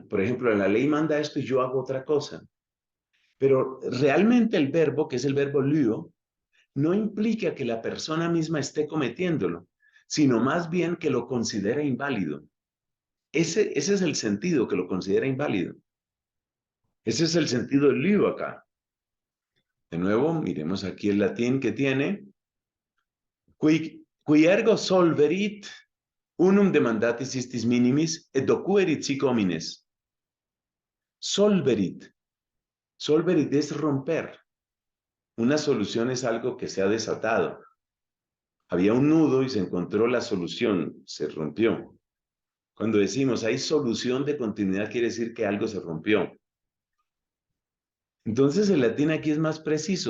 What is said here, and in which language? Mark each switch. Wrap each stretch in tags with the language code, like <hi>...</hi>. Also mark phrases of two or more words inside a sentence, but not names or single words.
<es>Por ejemplo, la ley manda esto y yo hago otra cosa. Pero realmente el verbo, que es el verbo luo, no implica que la persona misma esté cometiéndolo, sino más bien que lo considera inválido. Ese es el sentido, que lo considera inválido. Ese es el sentido del lío acá. De nuevo, miremos aquí el latín que tiene.</es> <la>Qui ergo solverit unum demandatis istis minimis et docuerit sic homines.</la> <es>Solverit. Solverit es romper. Una solución es algo que se ha desatado. Había un nudo y se encontró la solución, se rompió. Cuando decimos hay solución de continuidad, quiere decir que algo se rompió. Entonces el latín aquí es más preciso.</es>